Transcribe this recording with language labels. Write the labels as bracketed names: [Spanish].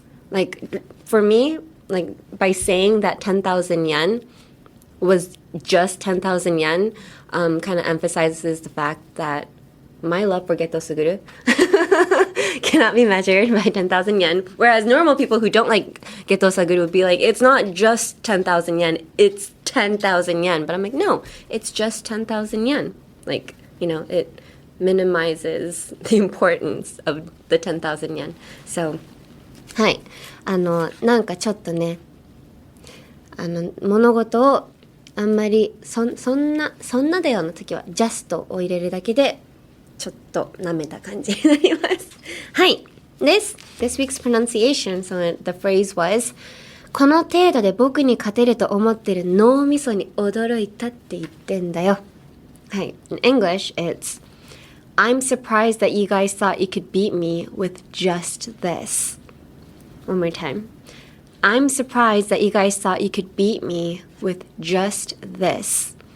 [English] Like for me, like by saying that 10,000 yen was just 10,000 yen, kind of emphasizes the fact that my love for Geto Suguru cannot be measured by 10,000 yen. Whereas normal people who don't like Geto Suguru would be like, it's not just 10,000 yen, it's 10,000 yen. But I'm like, no, it's just 10,000 yen. Like, you know, it minimizes the importance of the 10,000 yen. So, [Japanese] はい。なんかちょっとね、物事をあんまりそんなだよの時は just を入れるだけでちょっと舐めた感じになります。はい。 [English] This week's pronunciation, so the phrase was [Japanese] この程度で僕に勝てると思ってる脳みそに驚いたって言ってんだよ。はい。 [English] In English, it's I'm surprised that you guys thought you could beat me with just this. One more time. I'm surprised that you guys thought you could beat me with just this.